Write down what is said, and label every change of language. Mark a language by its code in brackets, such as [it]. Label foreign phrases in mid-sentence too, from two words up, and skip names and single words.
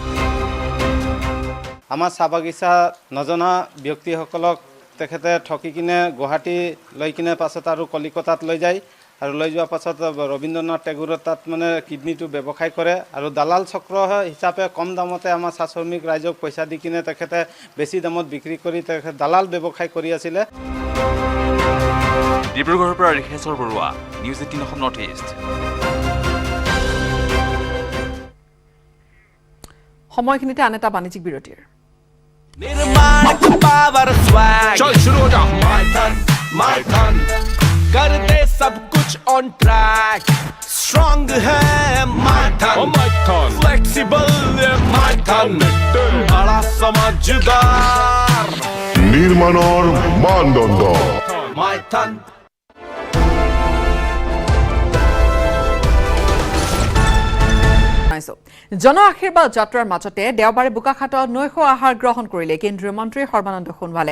[as] আমাৰ চাহ বাগিচা নজনা ব্যক্তিসকলক তেখেতে ঠকি কিনে গুৱাহাটী লৈ কিনে পাছত আৰু কলিকতাত লৈ যায়, আৰু লৈ যোৱাৰ পাছত ৰবীন্দ্ৰনাথ টেগুৰৰ তাত মানে কিডনীটো ব্যৱসায় কৰে, আৰু দালাল চক্ৰ হিচাপে কম দামতে আমাৰ চাহ শ্ৰমিক ৰাইজক পইচা দি কিনে তেখেতে বেছি দামত বিক্ৰী কৰি তেখেতে দালাল ব্যৱসায় কৰি আছিলে। ডিব্ৰুগড়ৰ পৰা ৰিখেশ্বৰ বৰুৱা, নিউজ 18 অসম নৰ্থ ইষ্ট। সময়খিনিতে আন এটা বাণিজ্যিক বিৰতিৰ। [hi] चल शुरू हो जा माइथन कर दे सब कुछ ऑन ट्रैक स्ट्रॉन्ग है माइथन फ्लेक्सिबल माइथन बड़ा समझदार [as] নির্মাণৰ মানদণ্ড [hi] माइथन [as] জন আশীৰ্বাদ যাত্ৰাৰ মাজতে দেওবাৰে বোকাখাটত নৈশ আহাৰ গ্ৰহণ কৰিলে কেন্দ্ৰীয় মন্ত্ৰী সৰ্বানন্দ সোণোৱালে।